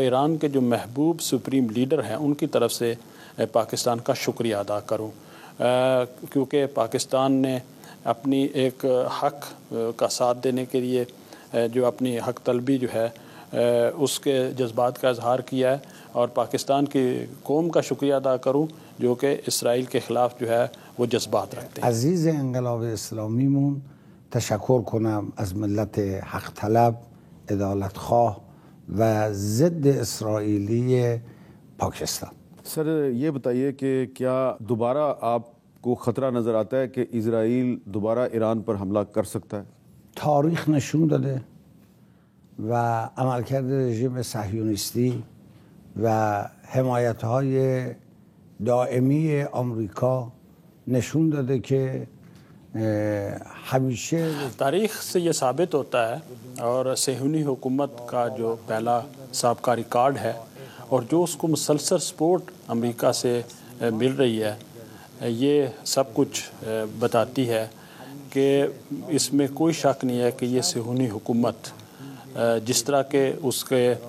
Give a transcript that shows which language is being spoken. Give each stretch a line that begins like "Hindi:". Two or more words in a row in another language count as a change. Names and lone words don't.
Urdu: ایران کے جو محبوب
English: supreme leader
Urdu: ہیں ان کی طرف سے پاکستان کا شکریہ ادا کروں، کیونکہ پاکستان نے اپنی ایک حق کا ساتھ دینے کے لیے جو اپنی حق طلبی جو ہے اس کے جذبات کا اظہار کیا ہے، اور پاکستان کی قوم کا شکریہ ادا کروں جو کہ اسرائیل کے خلاف جو ہے وہ جذبات رکھتے ہیں۔
Persian: عزیز انقلاب اسلامیمون تشکر کنم از ملت حق طلب، عدالت خواه و ضد اسرائیلی پاکستان۔
Urdu: سر یہ بتائیے کہ کیا دوبارہ آپ کو خطرہ نظر آتا ہے کہ اسرائیل دوبارہ ایران پر حملہ کر سکتا ہے؟
Persian: تاریخ نشون داده و عملکرد رژیم صهیونیستی و حمایت‌های دائمی آمریکا نشون داده که ہمیشه
Urdu: تاریخ سے یہ ثابت ہوتا ہے، اور صہیونی حکومت کا جو پہلا سابقہ ریکارڈ ہے اور جو اس کو مسلسل سپورٹ امریکہ سے مل رہی ہے، یہ سب کچھ بتاتی ہے کہ اس میں کوئی شک نہیں ہے کہ یہ صہیونی حکومت جس طرح کے اس کے